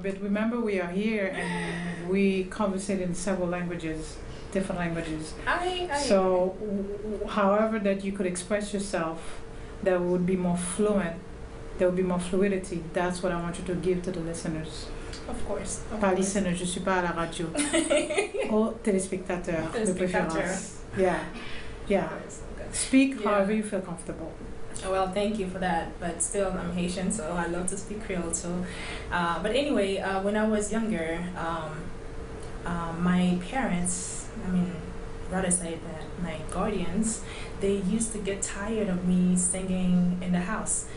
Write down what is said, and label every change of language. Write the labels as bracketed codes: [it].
[en] But remember, we are here and we conversate in several languages, different languages. So, however that you could express yourself, that would be more fluent, there would be more fluidity. That's what I want you to give to the listeners. Of course. [fr] Pas listeners, je suis pas à la radio. Aux téléspectateurs de préférence. [en] Yeah. Speak however you feel comfortable. Well, thank you for that, but still I'm Haitian, so I love to speak Creole too. But anyway, when I was younger, my parents, rather say that my guardians, they used to get tired of me singing in the house.